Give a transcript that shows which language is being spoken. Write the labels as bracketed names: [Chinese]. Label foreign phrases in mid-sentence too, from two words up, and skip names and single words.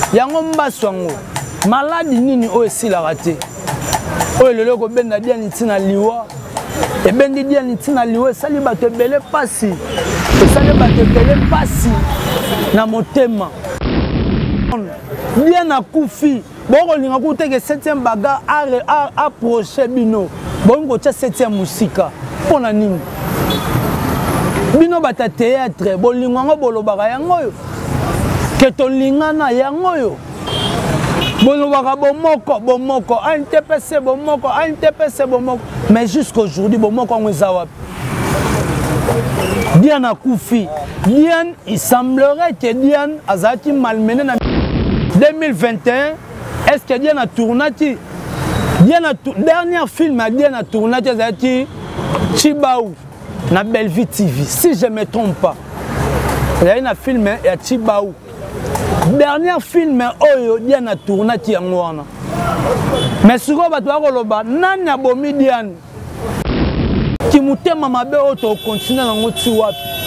[Lingala] Yango mbaso yango, maladi nini oyo esilaka te? Oyo lelo ekobenda Diane ntina liwa, ebendi Diane ntina liwa, esali bato ebele pasi, esali bato ebele pasi na motema. Diane akufi, bokolinga kuteke septième baga are-, a-, approche bino, bolingi kotia septième mosika. Mpo na nini? Bino bata théâtre, bolingo yango bolobaka yango oyo. Ke tolingana yango oyo. Bolobaka bomoko, bomoko, A N T P C bomoko, A N T P C bomoko. [French] Mais jusqu'aujourd'hui, [Lingala] bomoko yango eza wapi? [French] Diane akufi. Diane, il semblerait que Diane azalaki malmené na deux mille vingt et un. Est-ce que Diane a tourné ti? Diane a tou-, dernier film ya Diane a tourné ti ezalaki Chibaou na Bellevue T V, si je me trompe pas. [Lingala] Ezalaki na film ya Chibaou. [French] Dernier film [Lingala] oyo Diane [French] a tourné [Lingala] ti yango wana. Mais sikoyo bato bakoloba, nani abomi Diane? Kimutema mabe oyo tokokontinue nango ti wapi?